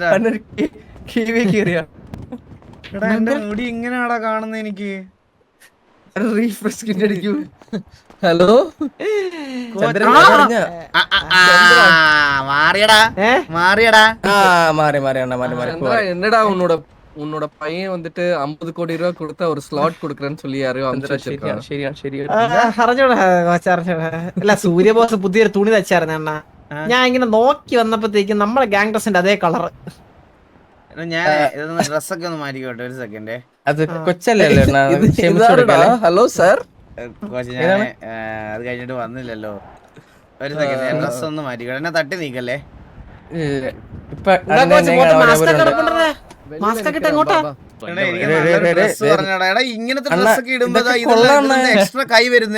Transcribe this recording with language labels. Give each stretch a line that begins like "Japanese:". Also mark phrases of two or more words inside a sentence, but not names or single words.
Malayalam: അണ്ണൻ കീറിയ. എടാ, എന്റെ മുടി ഇങ്ങനെയാടാ കാണുന്നത് എനിക്ക്. അടിക്കൂ. ഹലോ ചന്ദ്രൻ. മാറിയടാ. മാറി അണ്ണ, മാറി.
Tamil: என்னடா உன்னோட பையன் வந்துட்டு 50 கோடி ரூபாய் கொடுத்தா ஒரு ஸ்லாட் கொடுக்குறேன்னு சொல்லி யாரையும்
Malayalam: അല്ല, സൂര്യബോസ് പുതിയൊരു തുണി തച്ചായിരുന്നു അണ്ണ. ഞാൻ ഇങ്ങനെ നോക്കി വന്നപ്പോഴത്തേക്കും നമ്മളെ ഗാങ് ഡ്രസ്സിന്റെ അതേ കളറ്. ഞാൻ ഡ്രസ്സൊക്കെ ഒന്ന് മാറ്റിക്കോട്ടെ ഒരു സെക്കൻഡ്. അത് കൊച്ചല്ലേ?
English: hello sir,
Malayalam: ഞാൻ അത് കഴിഞ്ഞിട്ട് വന്നില്ലല്ലോ. ഒരു സെക്കൻഡ്, ഡ്രസ് ഒന്ന് മാറ്റിക്കോട്ടെ. എന്നെ തട്ടി നീക്കല്ലേ. ഇങ്ങനത്തെ ഡ്രസ്സൊക്കെ ഇടുമ്പോ എക്സ്ട്രാ കൈ വരുന്നേ.